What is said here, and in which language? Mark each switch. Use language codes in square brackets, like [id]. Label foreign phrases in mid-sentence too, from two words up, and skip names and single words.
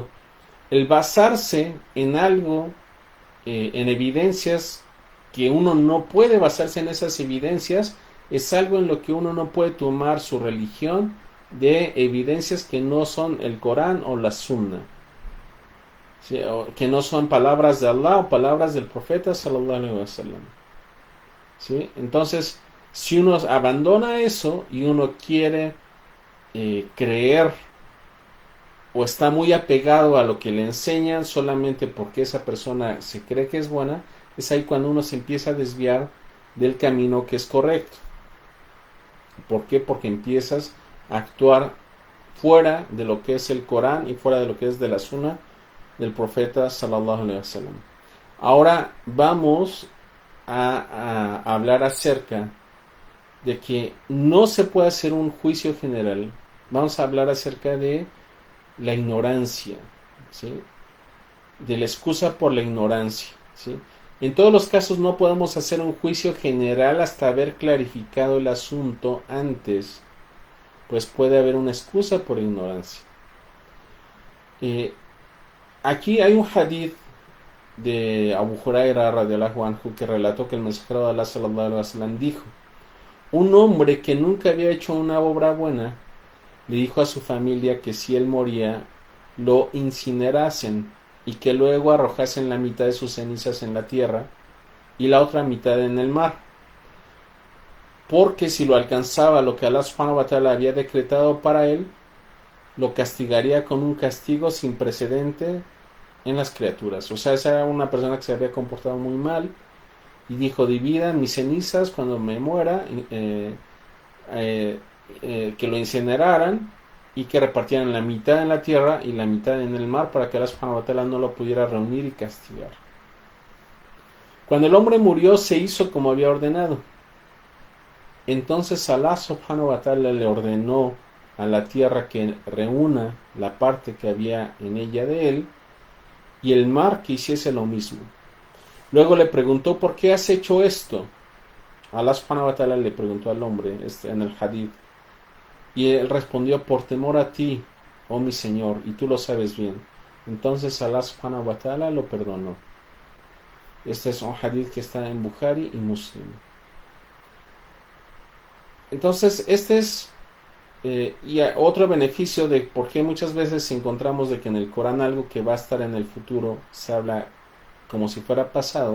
[es] El basarse en algo, en evidencias que uno no puede basarse en esas evidencias, es algo en lo que uno no puede tomar su religión de evidencias que no son el Corán o la Sunna, ¿sí? O que no son palabras de Allah o palabras del profeta [ar] صلى الله عليه وسلم, [es] ¿sí? Entonces, si uno abandona eso y uno quiere creer o está muy apegado a lo que le enseñan solamente porque esa persona se cree que es buena, es ahí cuando uno se empieza a desviar del camino que es correcto. ¿Por qué? Porque empiezas a actuar fuera de lo que es el Corán y fuera de lo que es de la Sunna del profeta [ar] صلى الله عليه وسلم. [es] Ahora vamos a hablar acerca de que no se puede hacer un juicio general. Vamos a hablar acerca de la ignorancia, ¿sí? De la excusa por la ignorancia, ¿sí? En todos los casos no podemos hacer un juicio general hasta haber clarificado el asunto antes, pues puede haber una excusa por ignorancia. Aquí hay un hadith de Abu Huraira [ar] رضي الله عنه [es] que relató que el mensajero de Allah [ar] صلى الله عليه وسلم [es] dijo: un hombre que nunca había hecho una obra buena le dijo a su familia que si él moría lo incinerasen y que luego arrojasen la mitad de sus cenizas en la tierra y la otra mitad en el mar, porque si lo alcanzaba lo que Allah [ar] سبحانه وتعالى [es] había decretado para él, lo castigaría con un castigo sin precedente en las criaturas. O sea, esa era una persona que se había comportado muy mal y dijo: dividan mis cenizas cuando me muera, que lo incineraran y que repartieran la mitad en la tierra y la mitad en el mar para que Allah [ar] سبحانه وتعالى [es] no lo pudiera reunir y castigar. Cuando el hombre murió se hizo como había ordenado. Entonces Allah [ar] سبحانه وتعالى [es] le ordenó a la tierra que reúna la parte que había en ella de él y el mar que hiciese lo mismo. Luego le preguntó: ¿por qué has hecho esto? Allah [ar] سبحانه وتعالى [es] le preguntó al hombre en el hadith, y él respondió: por temor a ti, oh mi Señor, y tú lo sabes bien. Entonces Allah [ar] سبحانه وتعالى [es] lo perdonó. Este es un hadith que está en Bukhari y Muslim. Entonces este es y otro beneficio de por qué muchas veces encontramos de que en el Corán algo que va a estar en el futuro se habla como si fuera pasado.